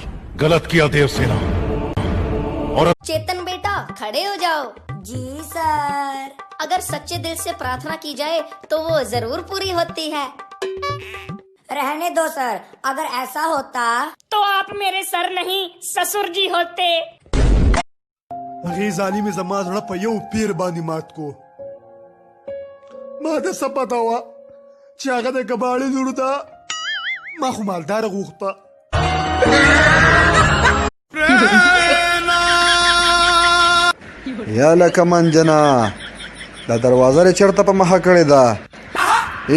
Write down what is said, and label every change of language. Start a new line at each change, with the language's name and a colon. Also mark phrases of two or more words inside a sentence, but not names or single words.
Hindi: गलत किया देवसेना। और चेतन बेटा खड़े हो जाओ। जी सर। अगर सच्चे दिल से प्रार्थना की जाए तो वो जरूर पूरी होती है। रहने दो सर, अगर ऐसा होता तो आप मेरे सर नहीं ससुर जी होते।
Pashto: هغې ظالمې زما زړه په یو پیر باندې مات کو. ما ته څه پته وه چې هغه د کباړي لور ده. ما خو مالداره غوښته. یا لکه منجنا دا دروازه لري چرته په مخه کړې ده.